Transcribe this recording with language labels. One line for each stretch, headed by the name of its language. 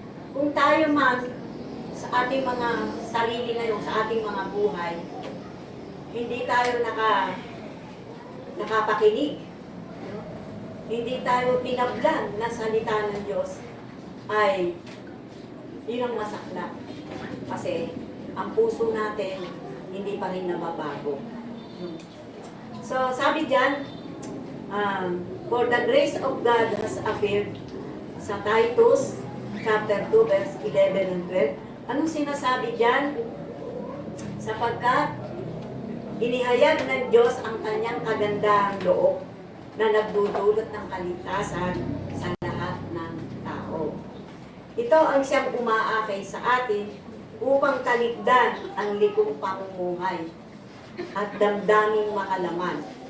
Filipino: Kung tayo man sa ating mga sarili ngayon, sa ating mga buhay, hindi tayo nakapakinig, hindi tayo tinablan na salita ng Diyos, ay yun ang masakla. Kasi ang puso natin hindi pa rin nababago. So sabi diyan,
English: for the grace of God has appeared sa Titus chapter 2 verse 11 and 12.
Filipino: Anong sinasabi diyan? Sapagkat inihayag ng Diyos ang kanyang kagandahang loob na nagdudulot ng kaligtasan sa lahat ng tao. Ito ang siyang umaakay sa atin upang talikdan ang likong pamumuhay at damdaming makalaman.